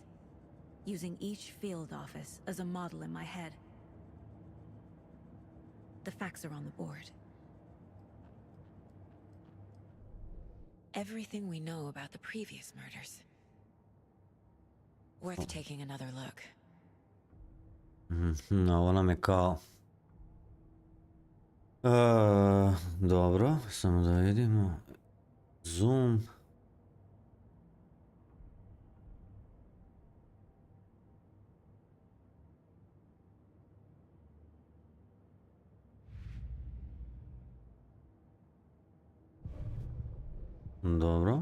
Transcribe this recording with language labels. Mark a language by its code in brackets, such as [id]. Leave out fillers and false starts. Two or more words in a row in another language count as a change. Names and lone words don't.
[en] Using each field office as a model in my head. The facts are on the board. Everything we know about the previous murders. Worth taking another look. [hr] Ovo nam je kao... dobro, samo da vidimo. Zoom. Dobro.